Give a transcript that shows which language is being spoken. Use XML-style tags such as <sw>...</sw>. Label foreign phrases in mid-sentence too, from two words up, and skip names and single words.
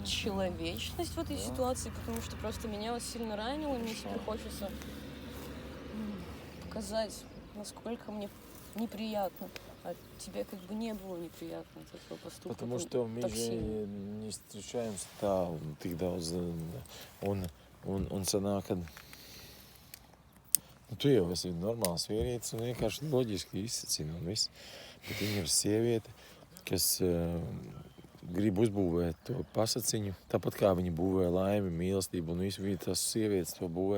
<ru>человечность в этой Да. ситуации, потому что просто меня вот сильно ранило, и мне теперь хочется показать, насколько мне неприятно. А тебе как бы не было неприятно от этого поступка. Потому что мы так же сильно. не встречаемся</ru> <lv>tā un tik daudz. Un sanāk, ka tu jau esi normāls vīrietis un vienkārši loģiski izsacina un viss. Bet viņa ir sieviete, kas grib uzbūvēt to pasaciņu, tāpat kā viņa būvē laimi, mīlestību un visu, viņa tās sievietes to būvē.</lv>